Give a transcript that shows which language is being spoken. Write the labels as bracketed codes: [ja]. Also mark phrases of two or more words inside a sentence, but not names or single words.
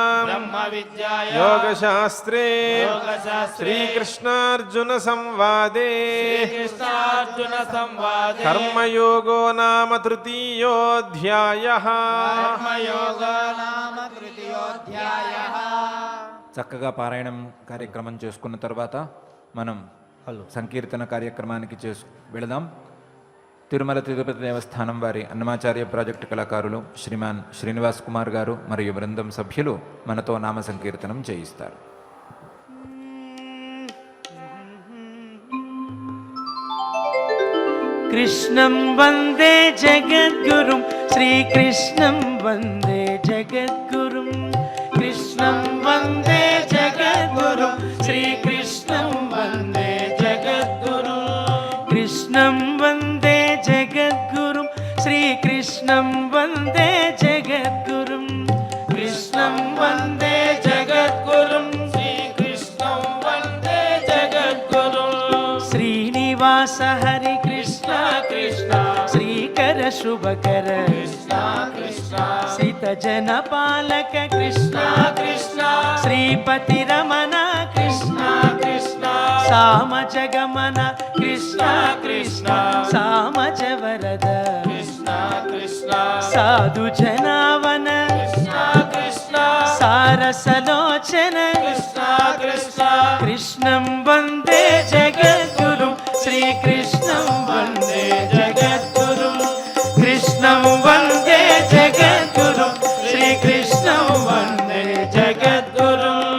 [sa] ब्रह्मविद्यायां योगशास्त्रे योगशास्त्रे श्रीकृष्णार्जुन संवादे श्रीकृष्णार्जुन संवादे कर्मयोगो नाम तृतीयोऽध्यायः कर्मयोगो नाम तृतीयोऽध्यायः. [te] చక్కగా పారాయణం కార్యక్రమం చేసుకున్న తర్వాత మనం సంకీర్తన కార్యక్రమానికి వెళదాం. తిరుమల తిరుపతి దేవస్థానం వారి అన్నమాచార్య ప్రాజెక్టు కళాకారులు శ్రీమాన్ శ్రీనివాస్ కుమార్ గారు మరియు బృందం సభ్యులు మనతో నామ సంకీర్తనం చేయిస్తారు. [sa] कृष्णं वन्दे जगद्गुरुं श्रीकृष्णं वन्दे जगद्गुरुं कृष्णं वन्दे जगद्गुरुं श्रीकृष्णं वन्दे जगद्गुरुं कृष्णं वन्दे जगद्गुरुं श्रीकृष्णं वन्दे जगद्गुरुं कृष्णं वन्दे जगद्गुरुं श्रीकृष्णं वन्दे जगद्गुरुं श्रीनिवास हरि कृष्ण कृष्ण श्रीकर शुभकर कृष्ण कृष्ण श्रितजन पालक कृष्ण कृष्ण श्रीपति रमण कृष्ण कृष्ण साम जगमन कृष्ण कृष्ण सामज वरद कृष्ण कृष्ण साधु जनावन कृष्ण कृष्ण सारसलोचन कृष्ण कृष्ण कृष्णं वन्दे जगद्गुरुं श्रीकृष्णं वन्दे जगद्गुरुं कृष्णं वन्दे जगद्गुरुं श्रीकृष्णं वन्दे जगद्गुरुं